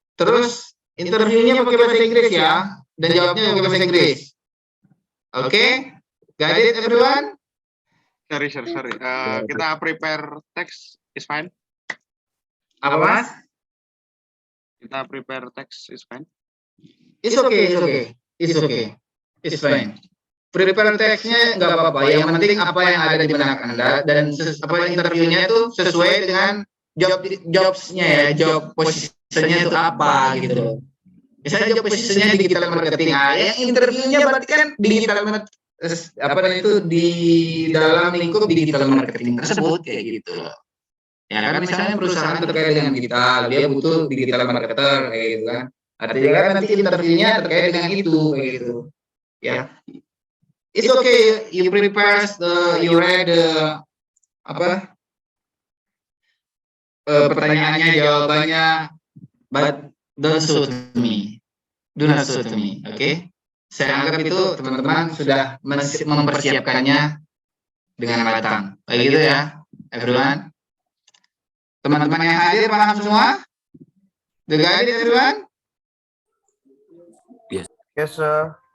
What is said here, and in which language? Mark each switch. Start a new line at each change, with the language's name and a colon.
Indonesian: Terus interviewnya pakai bahasa Inggris ya, dan jawabnya pakai bahasa Inggris.
English: Oke, got it everyone? Sorry.
Indonesian: Kita
English: prepare text is fine.
Indonesian: Apa mas?
English: Kita prepare text is fine. It's okay. It's fine.
Indonesian: Prepare text-nya nggak apa-apa. Yang penting apa yang ada di benak Anda dan interviewnya itu sesuai dengan jobs-nya ya, job posisinya itu apa gitu. Misalnya job posisinya digital marketing, yang interviewnya berarti kan itu di dalam lingkup digital marketing tersebut kayak gitu. Ya kan misalnya perusahaan terkait dengan digital, dia butuh digital marketer kayak gitu kan. Artinya kan nanti interviewnya terkait dengan itu kayak gitu. Ya.
English: It's okay, you prepare you read
Indonesian: pertanyaannya, jawabannya,
English: but don't show to me. Do not show to me, oke?
Indonesian: Saya anggap itu teman-teman sudah mempersiapkannya dengan matang. Kayak gitu ya, everyone. Teman-teman yang hadir paham semua?
English: Do you got it, everyone? Yes, sir.